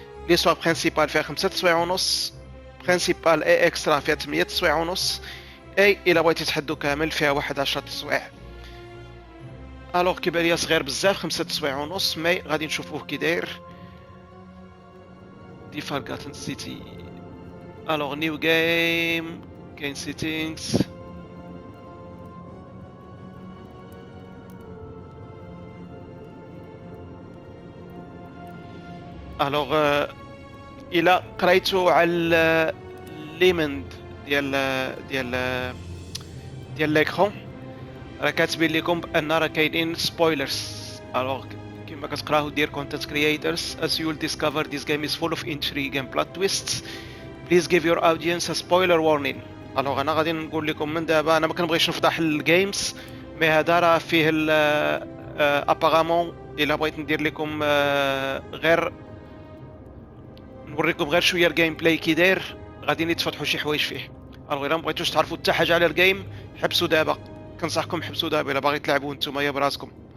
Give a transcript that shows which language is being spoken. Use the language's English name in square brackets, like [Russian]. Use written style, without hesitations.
[Arabic] ليسوار برينسيبال فيها 5 تسوايع ونص، برينسيبال اي اكسترا فيها 8 تسوايع ونص، اي الا بغيتي تحدو كامل فيها 11 تسوايع. الوغ كيبان ليا صغير بزاف 5 تسوايع ونص، مي غادي نشوفوه كي داير. [English] The Forgotten City. Alors new game, game settings. [Arabic] Alors إلا قريتو على الليمند ديال ليكرون راه كاتبين لكم بان راه كاينين سبويلرز. [English] alors [Arabic] كما كتقراو دير [English] content creators, as you'll discover this game is full of intrigue and plot twists. Please give your audience a spoiler warning. [Arabic] alors انا غادي نقول لكم من دابا، انا ما كنبغيش نفضح الجيمز، مي هذا راه فيه ابارامون الا بغيت ندير لكم غير نوريكم غير شويه الجيم بلاي كي داير، غادي يتفتحوا شي حوايج فيه. alors الا ما بغيتوش تعرفوا حتى حاجه على الجيم حبسوا دابا، كنصحكم حبسوا دابا الا باغي تلعبوا نتوما براسكم.